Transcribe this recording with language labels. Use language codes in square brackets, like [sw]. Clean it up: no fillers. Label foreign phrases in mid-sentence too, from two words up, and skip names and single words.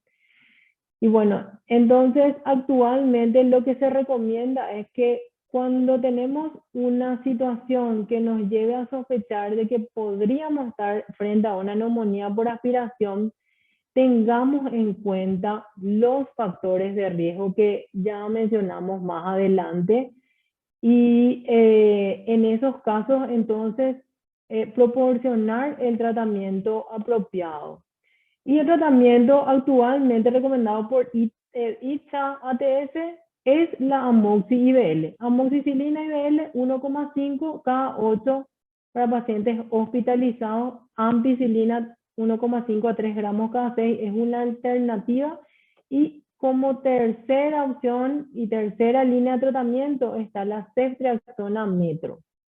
[es] Y bueno, entonces actualmente lo que se recomienda es que cuando tenemos una situación que nos lleve a sospechar de que podríamos estar frente a una neumonía por aspiración, tengamos en cuenta los factores de riesgo que ya mencionamos más adelante y en esos casos entonces proporcionar el tratamiento apropiado. Y el tratamiento actualmente recomendado por ITSA ATS es la amoxi-IBL. Amoxicilina IBL 1,5 cada 8 para pacientes hospitalizados. Ampicilina 1,5 a 3 gramos cada 6 es una alternativa. Y como tercera opción y tercera línea de tratamiento está la ceftriaxona metro.